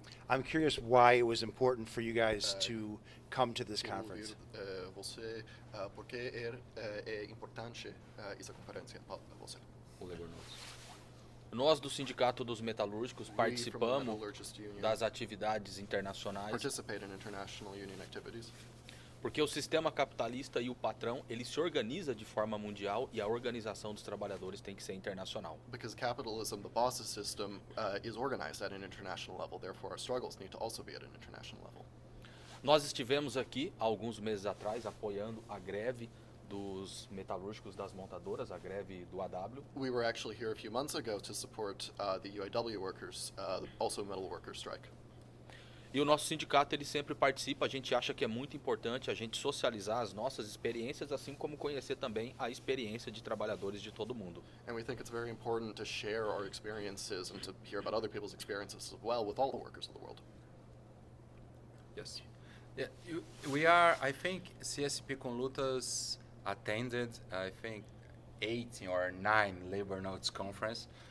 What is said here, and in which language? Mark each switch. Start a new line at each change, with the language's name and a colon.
English: I'm curious why it was important for you guys to come to this conference.
Portuguese: Você, por que é importante essa conferência para você? Nós do Sindicato dos Metalúrgicos
English: We from the
Portuguese: participamos
English: Metallurgists Union
Portuguese: das atividades internacionais
English: participate in international union activities
Portuguese: porque o sistema capitalista e o patrão, ele se organiza de forma mundial e a organização dos trabalhadores tem que ser internacional.
English: because capitalism, the bosses system, is organized at an international level. Therefore, our struggles need to also be at an international level.
Portuguese: Nós estivemos aqui há alguns meses atrás apoiando a greve dos metalúrgicos das montadoras, a greve do AW.
English: We were actually here a few months ago to support the UAW workers, also metal workers strike.
Portuguese: E o nosso sindicato, ele sempre participa, a gente acha que é muito importante a gente socializar as nossas experiências, assim como conhecer também a experiência de trabalhadores de todo mundo.
English: And we think it's very important to share our experiences and to hear about other people's experiences as well with all the workers of the world. Yes. Yeah, we are, I think CSP com Lutas attended, I think, 8 or 9 Labor Notes Conference.